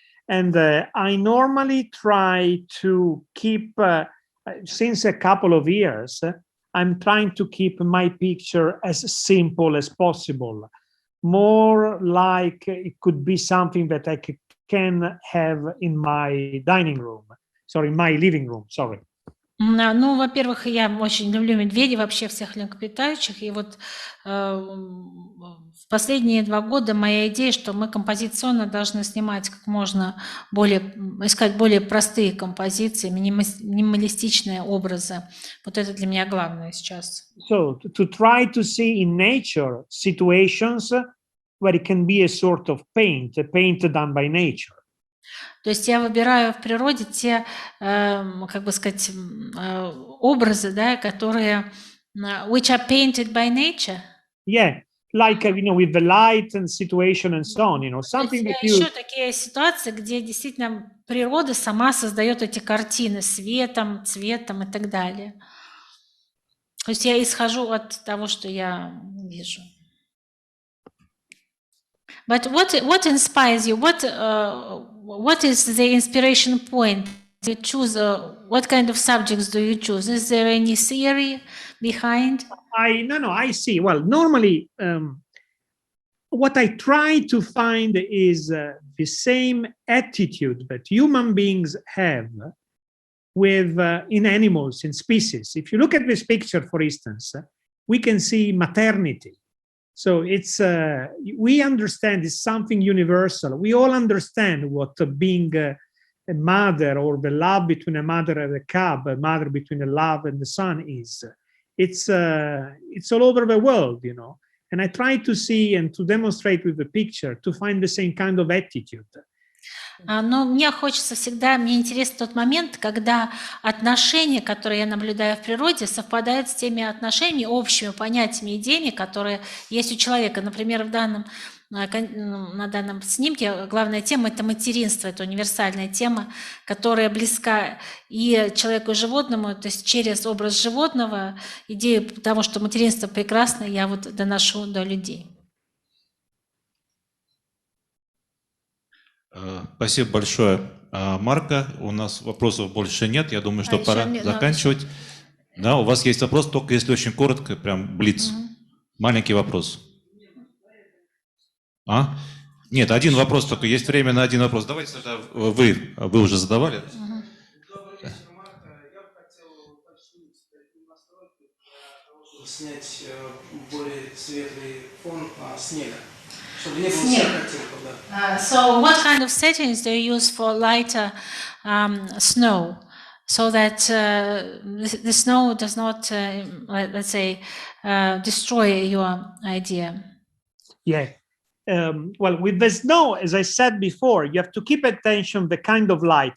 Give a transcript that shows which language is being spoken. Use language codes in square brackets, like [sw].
[en] And I normally try to keep, since a couple of years, I'm trying to keep my picture as simple as possible. More like it could be something that I can have in my dining room. Sorry, my living room, sorry. [ru] Ну, во-первых, я очень люблю медведей, вообще всех млекопитающих. И вот в последние 2 года моя идея, что мы композиционно должны снимать как можно более, искать более простые композиции, минималистичные образы. Вот это для меня главное сейчас. [en] So to try to see in nature situations where it can be a sort of paint, a paint done by nature. [ru] То есть я выбираю в природе те, как бы сказать, образы, да, которые [en] which are painted by nature. Yeah, like with the light and situation and so on, [ru] То [en] something [ru] есть [en] that you. [ru] еще такие ситуации, где действительно природа сама создает эти картины светом, цветом и так далее. То есть я исхожу от того, что я вижу. [en] But what inspires you? What is the inspiration point? You choose what kind of subjects do you choose? Is there any theory behind? I see. Well, normally, what I try to find is the same attitude that human beings have with in animals, in species. If you look at this picture, for instance, we can see maternity. So it's we understand it's something universal. We all understand what being a mother, or the love between a mother and a cub, a mother between a love and the son is. It's all over the world, And I try to see and to demonstrate with the picture to find the same kind of attitude. [ru] Но мне интересен тот момент, когда отношения, которые я наблюдаю в природе, совпадают с теми отношениями, общими понятиями, идеями, которые есть у человека. Например, на данном снимке главная тема – это материнство, это универсальная тема, которая близка и человеку, и животному, то есть через образ животного, идею того, что материнство прекрасно, я вот доношу до людей. Спасибо большое, Марко. У нас вопросов больше нет. Я думаю, что пора заканчивать. Да, у вас есть вопрос, только если очень коротко, прям блиц. Маленький вопрос. Нет, один вопрос только. Есть время на один вопрос. Давайте тогда вы уже задавали. Добрый вечер, Марко. Я бы хотел уточнить настройки для того, чтобы снять более светлый фон снега. Чтобы не было всех оттенков, да. [en] So what kind of settings do you use for lighter snow, so that the snow does not, let's say, destroy your idea? Yeah. Well, with the snow, as I said before, you have to keep attention the kind of light.